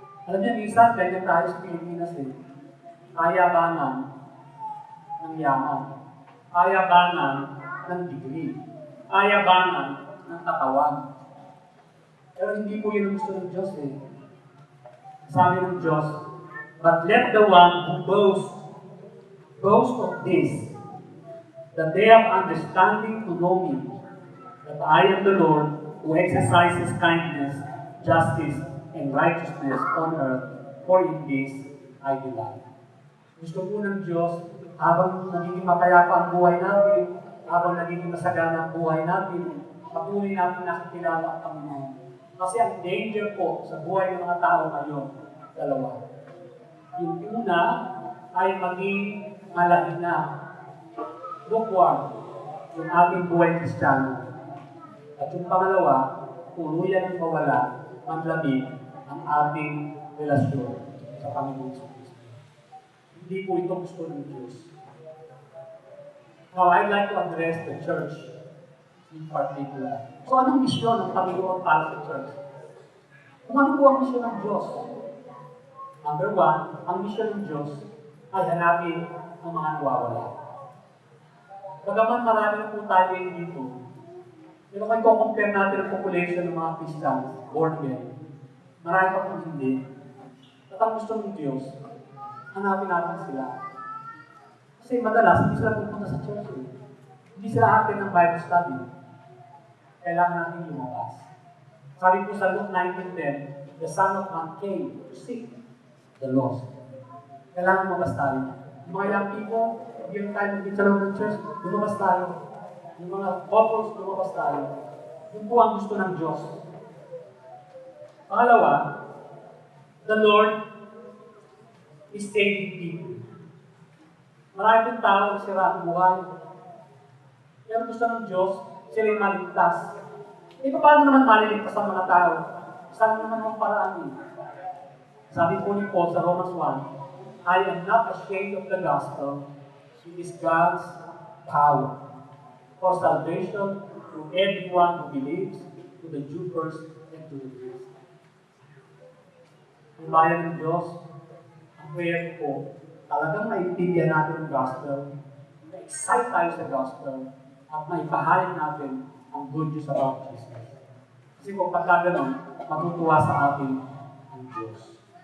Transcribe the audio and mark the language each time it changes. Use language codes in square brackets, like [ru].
[tl] Alam niyo, minsan, ganyan tayo sa Pilipinas eh. Ayabangan ng yaman. Ayabangan ng degree. Ayabangan ng katawan. Pero hindi po yun ang gusto ng Diyos eh. Sabi ng Diyos, [en] but let the one who boast of this, that they have understanding to know me, that I am the Lord who exercises kindness, justice, and righteousness on earth, for in this I delight. [tl] Gusto po ng Diyos, habang nagiging mapayapa ang buhay natin, habang nagiging masagana ang buhay natin, patuloy natin nakikilala ang Panginoon. Kasi ang danger po sa buhay ng mga tao ngayon, dalawa. Yung una ay maging malahina, lukewarm, yung ating buhay Kristiyano. At yung pangalawa, tuluyan ng mawala, manlamig ang ating relasyon sa Panginoon sa Kristo. Hindi po ito gusto ng Diyos. [en] Now, I'd like to address the church in particular. [tl] So, anong misyon ng Panginoon para sa church? Kung ano po ang misyon ng Diyos? Number one, ang misyon ng Diyos ay hanapin ang mga nawawala. Bagaman marami na po tayo dito, pero kung i-compare natin ang population ng mga Christians, born again, marami pa po hindi. At ang gusto ng Diyos, hanapin natin sila. Kasi madalas, hindi sila pupunta sa church. Hindi sila atin ng Bible study. Kailangan natin lumabas. Sabi po sa Luke 19:10, [en] the Son of Man came to seek the lost. [tl] Kailangan lumabas tayo. Yung mga ilang people, yung tayo naging sa loob ng church, lumabas tayo. Yung mga couples, lumabas tayo. Yun po ang gusto ng Diyos. Pangalawa, [en] the Lord is saving people. [tl] Marami pong tao ang sira ang buhay. Pero gusto ng Diyos, sila yung maligtas. E paano naman maliligtas ang mga tao? Saan naman ang paraan yun? Sabi po [en] ni Paul sa Romans 1, I am not ashamed of the gospel. It is God's power for salvation to everyone who believes, to the Jew first and to the Greek. [tl] Ang bayan ng Diyos, ang prayer ko, talagang maiintindihan natin ang gospel, na-excite tayo sa gospel, at maipahayag natin ang [en] good news about [tl] Jesus. Kasi kung pagka ganun, matutuwa sa atin ang Diyos.